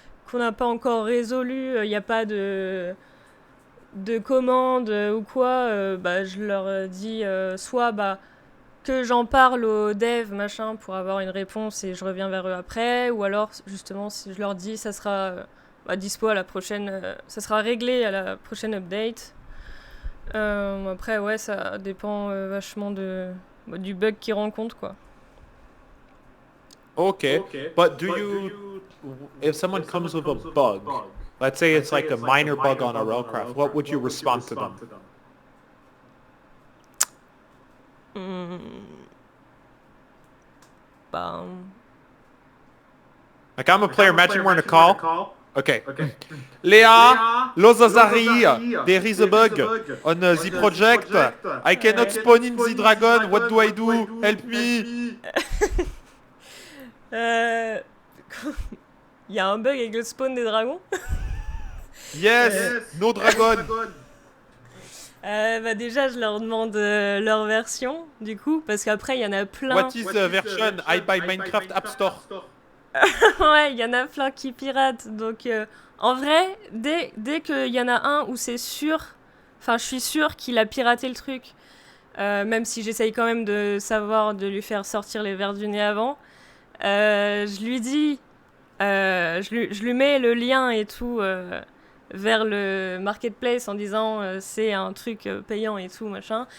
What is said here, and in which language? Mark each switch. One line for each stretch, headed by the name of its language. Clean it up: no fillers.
French: qu'on n'a pas encore résolu, il n'y a pas de commande ou quoi, bah, je leur dis soit bah, que j'en parle aux devs, machin, pour avoir une réponse et je reviens vers eux après, ou alors justement si je leur dis ça sera bah, dispo à la prochaine, ça sera réglé à la prochaine update. Après ouais ça dépend vachement du bug qu'ils rencontrent quoi.
English: Okay, but do you, if someone comes with a bug, let's say it's like a minor bug on a railcraft, what would you respond to them? Bah, Like I'm a player, imagine we're in a call. Okay. Léa, Lozazari, there is a bug on the project. I cannot spawn in the dragon. What do I do? Help me.
French: il y a un bug avec le spawn des dragons.
English: Yes, no dragon.
French: Bah déjà, je leur demande leur version, du coup, parce qu'après, il y en a plein.
English: What is the version I buy Minecraft App Store?
French: Ouais, il y en a plein qui piratent. Donc, en vrai, dès qu'il y en a un où c'est sûr, enfin, je suis sûre qu'il a piraté le truc, même si j'essaye quand même de savoir, de lui faire sortir les vers du nez avant, je lui dis, je lui mets le lien et tout vers le marketplace en disant c'est un truc payant et tout, machin.